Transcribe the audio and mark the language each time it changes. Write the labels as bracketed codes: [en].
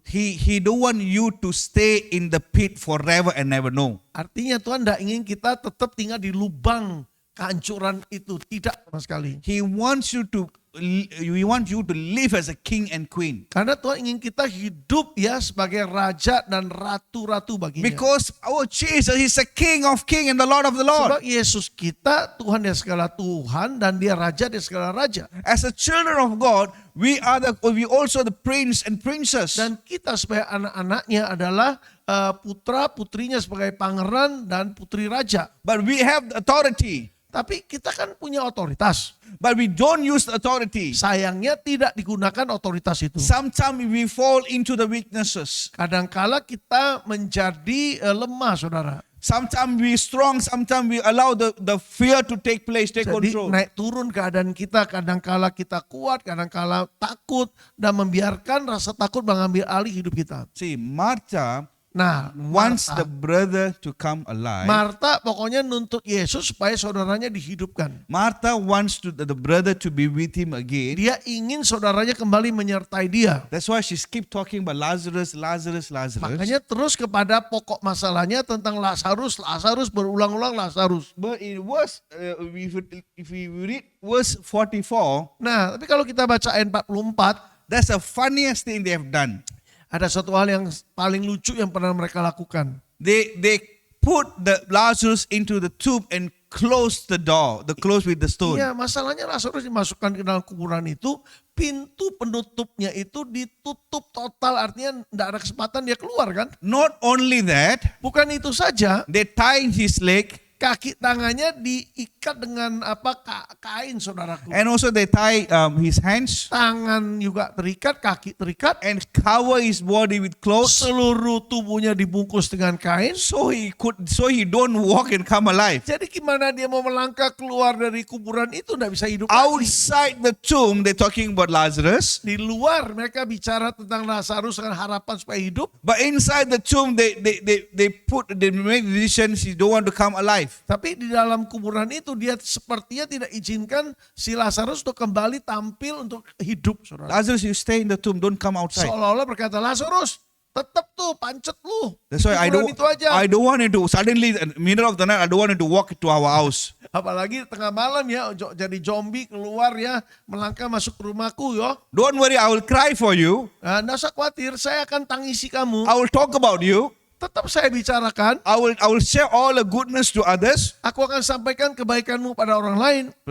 [en] He don't want you to stay in the pit forever and never know. [id] Artinya Tuhan tidak ingin kita tetap tinggal di lubang kehancuran itu. Tidak sama sekali. [en] He wants you to live as a king and queen. [id] Karena Tuhan ingin kita hidup ya sebagai raja dan ratu-ratu baginya. [en] Because our Jesus, He's a King of kings and the Lord of the Lord. [id] Sebab Yesus kita Tuhan dia segala Tuhan dan dia raja dia segala raja. [en] As a children of God, we also the prince and princess. [id] Dan kita sebagai anak-anaknya adalah putra-putrinya sebagai pangeran dan putri raja. [en] But we have the authority. [id] Tapi kita kan punya otoritas. [en] But we don't use the authority. [id] Sayangnya tidak digunakan otoritas itu. [en] Sometimes we fall into the weaknesses. [id] Kadangkala kita menjadi lemah, saudara. [en] Sometimes we strong, sometimes we allow the fear to take place, take [id] Jadi [en] control. [id] naik turun keadaan kita. Kadangkala kita kuat, kadangkala takut. Dan membiarkan rasa takut mengambil alih hidup kita. [en] See, Martha [id] Nah, [en] wants the brother to come alive. [id] Marta pokoknya nuntut Yesus supaya saudaranya dihidupkan. [en] Martha wants the brother to be with him again. [id] Dia ingin saudaranya kembali menyertai dia. [en] That's why she keep talking about Lazarus. [id] Makanya terus kepada pokok masalahnya tentang Lazarus berulang-ulang Lazarus. [en] But it was, if we read verse 44, [id] Nah, tapi kalau kita baca ayat 44, [en] that's the funniest thing they have done. [id] ada satu hal yang paling lucu yang pernah mereka lakukan. [en] They put the Lazarus into the tomb and close the door, close with the stone. [id] Iya, masalahnya Lazarus dimasukkan ke dalam kuburan itu, pintu penutupnya itu ditutup total, artinya tidak ada kesempatan dia keluar kan. [en] Not only that, [id] Bukan itu saja, [en] they tie his leg [id] kaki tangannya diikat dengan kain, saudaraku. [en] and also they tie his hands [id] Tangan juga terikat, kaki terikat, [en] and cover his body with clothes [id] seluruh tubuhnya dibungkus dengan kain. [en] so he don't walk and come alive. [id] Jadi gimana dia mau melangkah keluar dari kuburan itu, tidak bisa hidup lagi. [en] Outside the tomb, they're talking about Lazarus. [id] Di luar mereka bicara tentang Lazarus dengan harapan supaya hidup. [en] But inside the tomb, they make decisions. He don't want to come alive. [id] Tapi di dalam kuburan itu dia sepertinya tidak izinkan si Lazarus untuk kembali tampil untuk hidup, saudara. [en] Lazarus, you stay in the tomb. Don't come outside. [id] Seolah-olah berkata, Lazarus tetap tuh pancet lu. [en] That's why [id] Kuburan itu aja. [en] I don't want him to suddenly in the middle of the night. I don't want him to walk to our house. [id] Apalagi tengah malam ya, jadi zombie keluar ya, melangkah masuk ke rumahku yo. [en] Don't worry, I will cry for you. [id] Nah, nggak usah khawatir, saya akan tangisi kamu. [en] I will talk about you. [id] Tetap saya bicarakan. [en] I will share all the goodness to others. [id] Aku akan sampaikan kebaikanmu pada orang lain.